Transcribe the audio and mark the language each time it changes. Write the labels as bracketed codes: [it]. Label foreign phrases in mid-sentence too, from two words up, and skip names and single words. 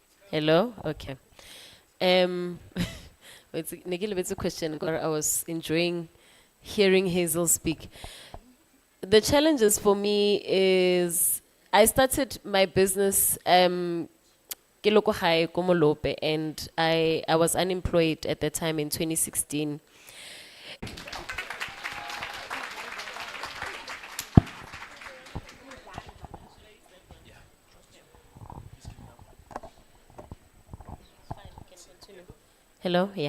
[en] Hello? Okay. It's a question. I was enjoying hearing Hazel speak. The challenges for me is I started my business [tn] ke loko gae ko Molope, [en] and I was unemployed at that time in 2016. Hello? Yeah.